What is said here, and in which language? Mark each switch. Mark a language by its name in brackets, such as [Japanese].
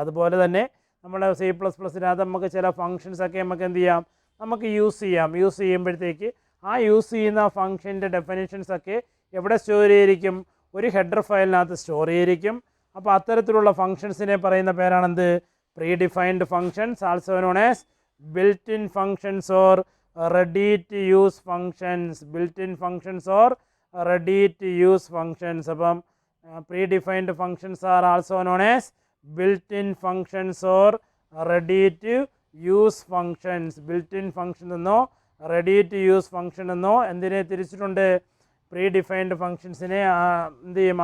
[Malayalam] അതുപോലെ തന്നെ നമ്മുടെ C++-നകത്ത് നമുക്ക് ചില ഫങ്ഷൻസൊക്കെ നമുക്ക് എന്ത് ചെയ്യാം? നമുക്ക് യൂസ് ചെയ്യാം. യൂസ് ചെയ്യുമ്പോഴത്തേക്ക് ആ യൂസ് ചെയ്യുന്ന ഫങ്ഷൻ്റെ ഡെഫിനേഷൻസൊക്കെ എവിടെ സ്റ്റോർ ചെയ്തിരിക്കും? ഒരു ഹെഡർ ഫയലിനകത്ത് സ്റ്റോർ ചെയ്തിരിക്കും. അപ്പോൾ അത്തരത്തിലുള്ള ഫങ്ഷൻസിനെ പറയുന്ന പേരാണെന്ത്? [English] Predefined functions, also known as built in functions or ready to use functions. built in functions or ready to use functions. അപ്പം predefined functions are also known as built in functions or ready to use functions. [Malayalam] built in function എന്നോ ready to use function എന്നോ എന്തിനെ തിരിച്ചിട്ടുണ്ട്? predefined functionsനെ എന്ത് ചെയ്യും?